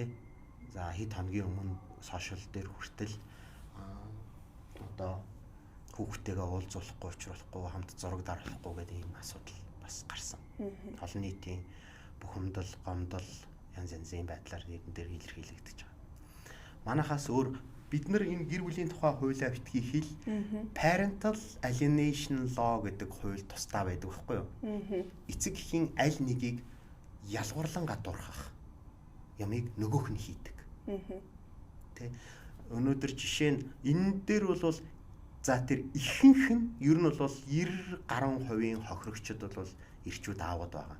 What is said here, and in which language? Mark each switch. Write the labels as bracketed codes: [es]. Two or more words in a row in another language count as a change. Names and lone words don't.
[mn] За хэд хоногийн өмнө сошиал дээр хүртэл одоо хүүхдтэйгээ уулзуулахгүй, уулзрахгүй, хамт зураг даруулахгүй гэдэг ийм асуудал бас гарсан. Олон нийтийн бухимдал, гомдол янз янзын байдлаар нэгэн дээр илэрхийлэгдэж байгаа. Манайхаас өөр бид нар энэ гэр бүлийн тухай хуулиа битгий хэл [en] parental alienation law [mn] гэдэг хууль тусдаа байдаг байхгүй юу? Эцэг эхийн аль нэгийг ялгуурлан гадуурхах ямыг нөгөөх нь хийдэг. Тэ өнөөдөр жишээ нь энэ дээр бол за тэр ихэнх нь ер нь бол 90 гаруй хувийн хохирогчд бол ирчүүд аавууд байгаа.